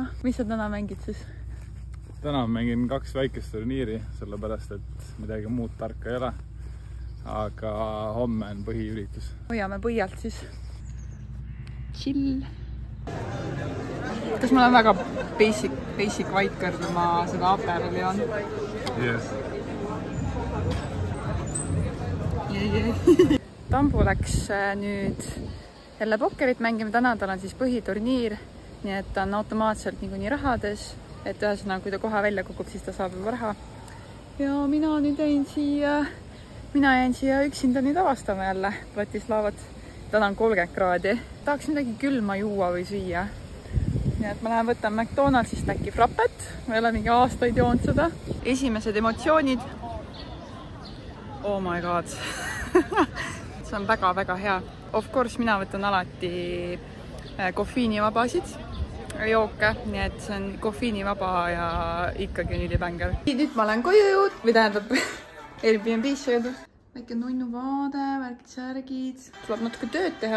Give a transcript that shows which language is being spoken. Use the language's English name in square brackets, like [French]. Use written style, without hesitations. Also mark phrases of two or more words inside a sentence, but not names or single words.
[Estonian] Mis sa täna mängid siis? Täna mängin 2 väikest turniiri, sellepärast et midagi muud tarka ei ole. Aga homme on põhiüritus. Hoiame põialt siis. Chill. Kas ma olen väga [English] basic white girl, [Estonian] kui ma seda aperoli on? Yes. Tambu läks nüüd jälle pokkerit mängima. Täna tal on siis põhiturniir, nii et ta on automaatselt niikuinii rahades. Et ühesõnaga, kui ta kohe välja kukub, siis ta saab juba raha. Ja mina nüüd jäin siia üksinda nüüd avastama jälle Bratislavat. Täna on 30 kraadi. Tahaks midagi külma juua või süüa. Nii et ma lähen võtan McDonaldsist äkki frappet. Ma ei ole mingi aastaid joonud seda. Esimesed emotsioonid. [English] Oh my god. [Estonian] See on väga hea. [English] Of course, [Estonian] mina võtan alati koffiinivabasid jooke, nii et see on koffiinivaba ja ikkagi on ülibänger. Nüüd ma olen koju jõud, või tähendab Airbnb-sse jõudnud. Väike nunnu vaade, värkid särgid. Tuleb natuke tööd teha.